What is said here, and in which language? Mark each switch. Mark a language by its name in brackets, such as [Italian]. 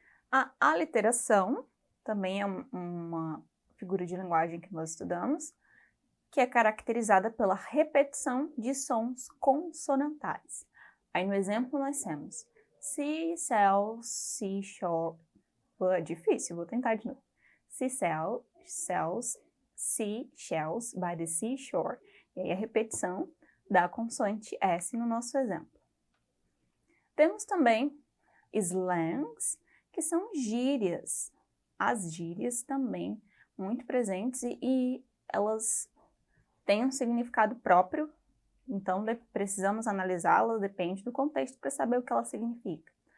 [Portuguese] A aliteração também é uma figura de linguagem que nós estudamos, que é caracterizada pela repetição de sons consonantais. Aí, no exemplo, nós temos sea, sells, seashore. É difícil, vou tentar de novo. [English] Sea sells, sea shells by the seashore. [Portuguese] E aí a repetição da consoante S no nosso exemplo. Temos também slangs, que são gírias. As gírias também muito presentes e elas têm um significado próprio, então precisamos analisá-las, depende do contexto para saber o que ela significa.